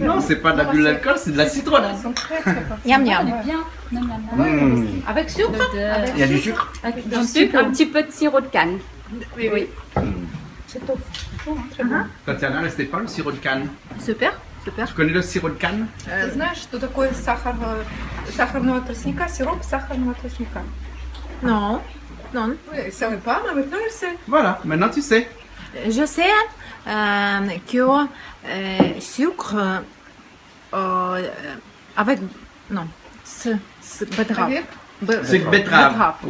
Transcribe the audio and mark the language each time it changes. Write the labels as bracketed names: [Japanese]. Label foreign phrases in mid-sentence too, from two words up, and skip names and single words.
[French] Non, c'est pas de l'abus d'alcool, c'est de la citronnade. Ils sont très très parfaits. Miam miam. Bien. Miam, miam, miam. Avec sucre. Il y a du sucre. Du sucre, un petit peu de sirop de canne. Oui, oui. C'est top. Très bon. Tatiana, restez pas le sirop de canne. [Russian] Супер, супер. [French] Tu connais le sirop de canne? [Russian] Ты знаешь, что такое сахар, сахарного тростника, сироп сахарного тростника? [French] Non, non. Oui, je ne savais pas, mais maintenant je sais. Voilà, maintenant tu sais. Je sais, que sucre avec non betterave. Sucre betterave. Oui,